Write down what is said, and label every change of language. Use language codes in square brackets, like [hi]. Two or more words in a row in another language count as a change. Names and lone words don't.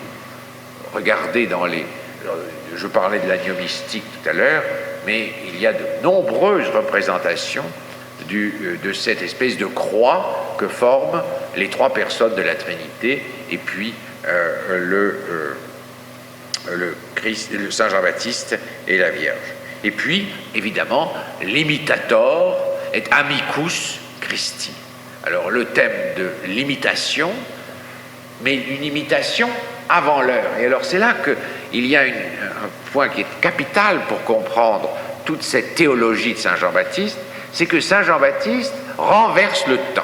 [fr] Regardez je parlais de l'agneau mystique tout à l'heure, mais il y a de nombreuses représentations de cette espèce de croix que forment les trois personnes de la Trinité, et puis le Christ, le Saint Jean-Baptiste et la Vierge. Et puis, évidemment, [la] l'imitator est amicus Christi. [fr] Alors, le thème de l'imitation, mais une imitation avant l'heure. Et alors, c'est là qu'il y a un point qui est capital pour comprendre toute cette théologie de Saint Jean-Baptiste, c'est que Saint Jean-Baptiste renverse le temps.